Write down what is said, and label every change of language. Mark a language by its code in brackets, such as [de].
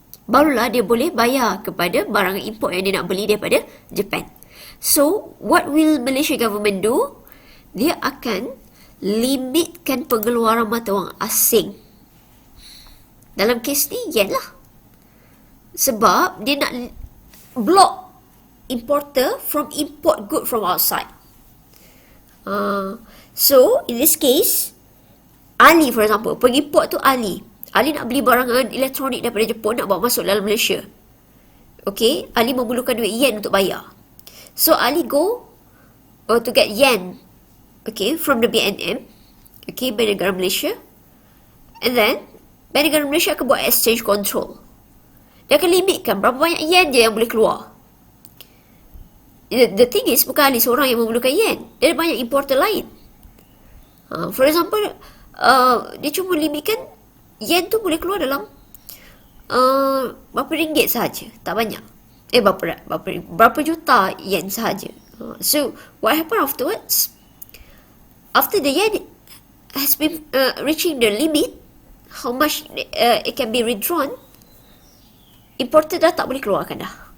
[ms] Barulah dia boleh bayar kepada barangan import yang dia nak beli daripada Japan. [en] So, what will Malaysia government do? [ms] Dia akan limitkan pengeluaran mata wang asing. Dalam kes ni, yen lah. Sebab dia nak [en] block importer from import good from outside. So, in this case, [ms] Ali for example, pengimport tu Ali nak beli barangan elektronik daripada Jepun, nak bawa masuk dalam Malaysia. Okay, Ali memerlukan duit yen untuk bayar. [en] So, Ali go to get yen, [ms] okay, from the BNM, okay, Bank Negara Malaysia. And then, Bank Negara Malaysia akan buat exchange control. Dia akan limitkan berapa banyak yen je yang boleh keluar. [en] The thing is, [ms] bukan Ali seorang yang memerlukan yen. Dia ada banyak importer lain. For example, dia cuma limitkan yen tu boleh keluar dalam berapa ringgit sahaja, tak banyak. Berapa juta yen sahaja. [en] So, what happened afterwards? After the yen has been reaching the limit, how much it can be withdrawn, [ms] importer dah tak boleh keluarkan dah.